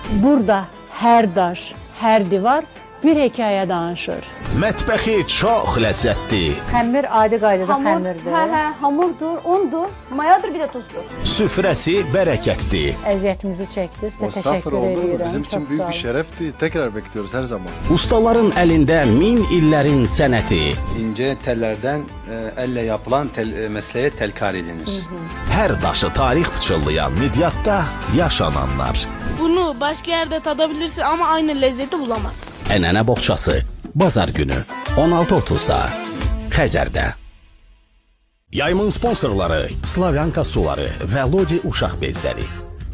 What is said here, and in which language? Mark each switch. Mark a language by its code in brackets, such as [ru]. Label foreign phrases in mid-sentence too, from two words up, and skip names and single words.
[az] Burada hər daş, hər divar bir hekayə danışır. Mətbəxi çox ləzzətli. Xəmir adi qaydada xəmirdir. [tr] Hamurdur, undur, mayadır, bir de tuzdur. [az] Süfrəsi bərəkətli. Əziyyətimizi çəkdi. Sizə Mustafa təşəkkür oldu. edirəm. [tr] Bizim için [az] Çox [tr] büyük [az] sağ [tr] bir [az] olun. [tr] şerefti. Tekrar bekliyoruz her zaman. [az] Ustaların əlində 1000 illərin sənəti. [tr] İnce tellerden elle yapılan mesleğe telkar edilir. [az] Hər daşı tarix pıçıllayan Midyatda yaşananlar. [tr] Bunu başka yerde tadabilirsin ama aynı lezzeti bulamazsın. [az] Ənənə boğçası. Bazar günü 16:30-da Xəzərdə. Yayımın sponsorları Slavyanka suları və Lodi uşaq bezləri.